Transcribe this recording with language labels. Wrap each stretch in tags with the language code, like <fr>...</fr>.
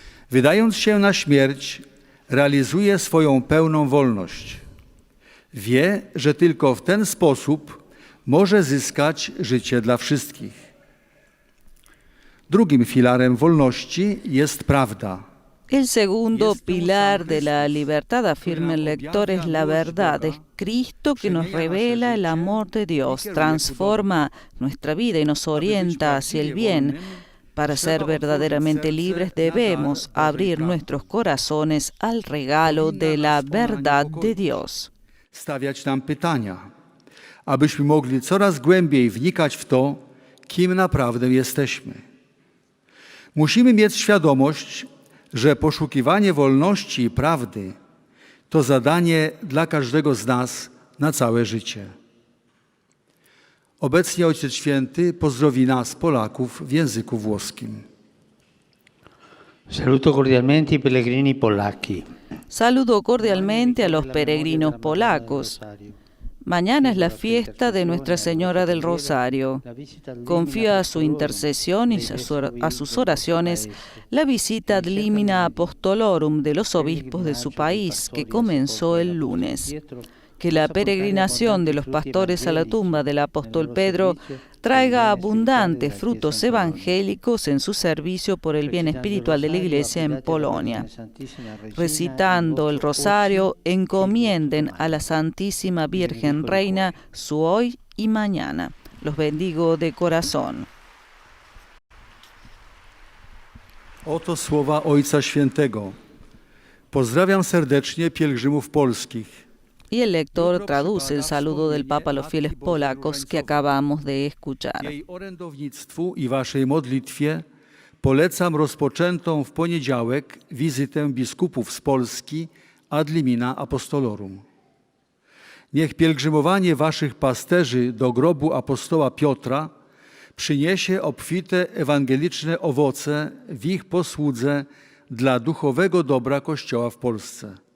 <pl>Wydając się na śmierć, realizuje swoją pełną wolność. Wie, że tylko w ten sposób może zyskać życie dla wszystkich. Drugim filarem wolności jest prawda.</pl> <es>El segundo pilar de la libertad, afirma el lector, es la verdad. Es Cristo que nos revela el amor de Dios, transforma nuestra vida y nos orienta hacia el bien. Para ser verdaderamente libres debemos abrir nuestros corazones al regalo de la verdad de Dios.</es> <pl>Stawiać nam pytania, abyśmy mogli coraz głębiej wnikać w to, kim naprawdę jesteśmy. Musimy mieć świadomość, że poszukiwanie wolności i prawdy to zadanie dla każdego z nas na całe życie. Obecnie Ojciec Święty pozdrowi nas, Polaków, w języku włoskim.</pl> <it>Saluto cordialmente i pellegrini polacchi.</it> <es>Saludo cordialmente a los peregrinos polacos. Mañana es la fiesta de Nuestra Señora del Rosario. Confío a su intercesión y a sus oraciones la visita ad limina apostolorum de los obispos de su país, que comenzó el lunes. Que la peregrinación de los pastores a la tumba del apóstol Pedro traiga abundantes frutos evangélicos en su servicio por el bien espiritual de la Iglesia en Polonia. Recitando el rosario, encomienden a la Santísima Virgen Reina su hoy y mañana. Los bendigo de corazón.</es> <pl>Oto słowa Ojca Świętego. Pozdrawiam serdecznie pielgrzymów polskich.</pl> <es>Y el lector traduce el saludo del Papa a los fieles polacos que acabamos de escuchar.</es> <pl>Jej orędownictwu i waszej modlitwie polecam rozpoczętą w poniedziałek wizytę biskupów z Polski ad limina apostolorum. Niech pielgrzymowanie waszych pasterzy do grobu apostoła Piotra przyniesie obfite ewangeliczne owoce w ich posłudze dla duchowego dobra Kościoła w Polsce.</pl>